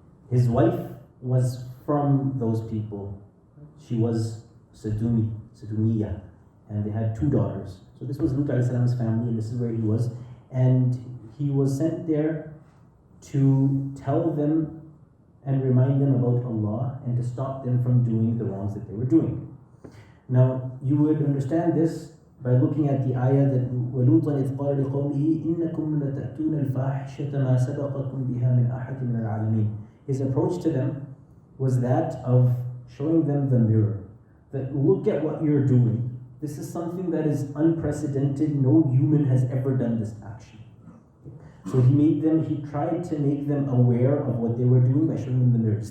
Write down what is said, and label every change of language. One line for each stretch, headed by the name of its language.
English: His wife was from those people. She was Sadumiya, and they had two daughters. So this was Lūt alayhi salam's family, and this is where he was. And he was sent there to tell them and remind them about Allah and to stop them from doing the wrongs that they were doing. Now, you would understand this by looking at the ayah that
Arabic: وَلُوطًا إِذْ قَالَ لِقَوْمِهِ إِنَّكُمْ لَتَأْتُونَ الْفَاحِشَةَ مَا سَبَقَكُمْ بِهَا مِنْ أَحَدٍ مِنَ الْعَالَمِينَ.
English: His approach to them was that of showing them the mirror. That look at what you're doing. This is something that is unprecedented. No human has ever done this action. So he tried to make them aware of what they were doing by showing them the mirror.